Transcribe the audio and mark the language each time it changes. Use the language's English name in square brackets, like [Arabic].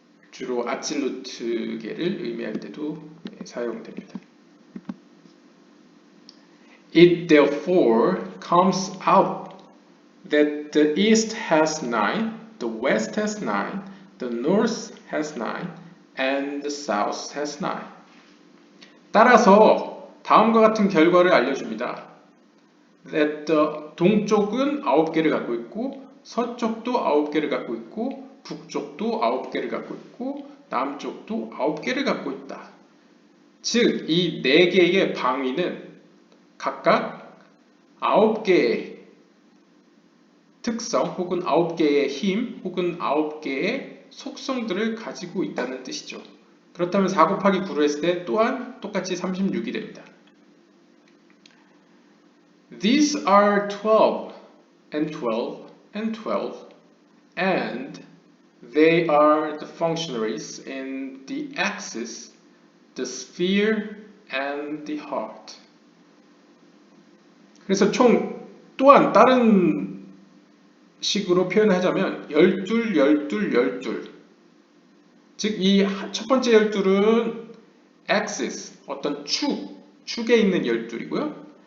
[Korean] 주로 아찔루트계를 의미할 때도 사용됩니다. [English] It therefore comes out that the east has 9, the west has 9, the north has 9, and the south has 9. [Korean] 따라서 다음과 같은 결과를 알려줍니다. [English] That the [Korean] 동쪽은 9개를 갖고 있고 서쪽도 9개를 갖고 있고 북쪽도 9개를 갖고 있고 남쪽도 9개를 갖고 있다. 즉, 이 4개의 방위는 각각 9개의 특성 혹은 9개의 힘 혹은 9개의 속성들을 가지고 있다는 뜻이죠. 그렇다면 4 곱하기 9를 했을 때 또한 똑같이 36이 됩니다. [English] These are 12 and 12 and 12 and they are the functionaries in the axis, the sphere, and the heart. [Korean] 그래서 총 또한 다른 식으로 표현하자면 12, 12, 12. 즉 이 첫 번째 12은 axis, 어떤 축에 있는 12이고요.